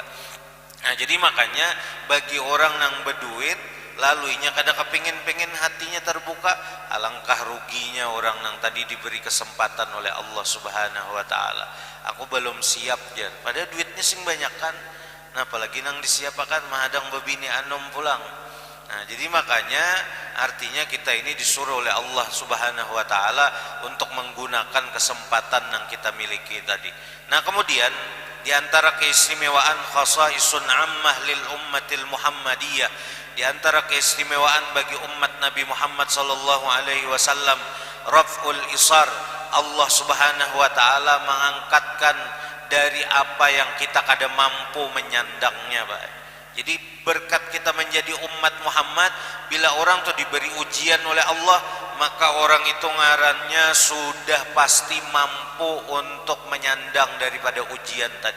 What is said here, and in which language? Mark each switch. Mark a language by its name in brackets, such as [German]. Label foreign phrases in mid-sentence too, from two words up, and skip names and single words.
[Indonesian] Nah, jadi makanya bagi orang yang berduit laluinya kada kepingin-pingin hatinya terbuka, alangkah ruginya orang yang tadi diberi kesempatan oleh Allah [Arabic] سبحانه وتعالى. [Indonesian] Aku belum siap jan, padahal duitnya sing banyak kan. [Banjar] Nah, apalagi nang disiapakan mahadang bebini anom pulang. [Indonesian] Nah, jadi makanya artinya kita ini disuruh oleh Allah [Arabic] سبحانه وتعالى [Indonesian] untuk menggunakan kesempatan yang kita miliki tadi. Nah, kemudian di antara keistimewaan [Arabic] خصائص عامة للأمة المحمدية, [Indonesian] di antara keistimewaan bagi umat Nabi Muhammad [Arabic] صلى الله عليه وسلم, رفع الإصر. [Indonesian] Allah [Arabic] سبحانه وتعالى [Indonesian] mengangkatkan dari apa yang kita kada mampu menyandangnya, Pak. Jadi berkat kita menjadi umat Muhammad, bila orang tuh diberi ujian oleh Allah, maka orang itu ngarannya sudah pasti mampu untuk menyandang daripada ujian tadi.